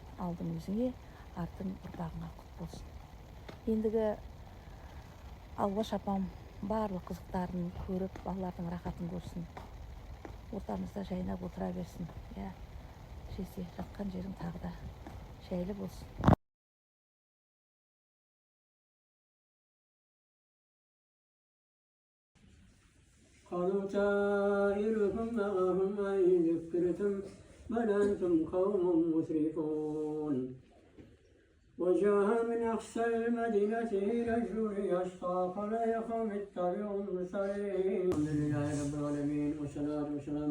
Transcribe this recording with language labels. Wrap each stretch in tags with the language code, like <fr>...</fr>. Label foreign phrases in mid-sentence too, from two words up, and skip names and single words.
<kk>Алдың өзіңе, артың ұрпағыңа құт болсын. Ендігі Алғаш апам барлық қызықтарын көріп, балалардың рахатын көрсін. Ортамызда жайнап отыра берсін. Жезде жатқан жерің тағы да жайлы болсын.</kk> <ar>قالوا طائركم معهم وإن ذكرتم بل أنتم قوم مسرفون وجاء من أقصى المدينة رجل يشقى قال يا قوم اتبعوا المرسلين الحمد لله رب العالمين والصلاة والسلام</ar>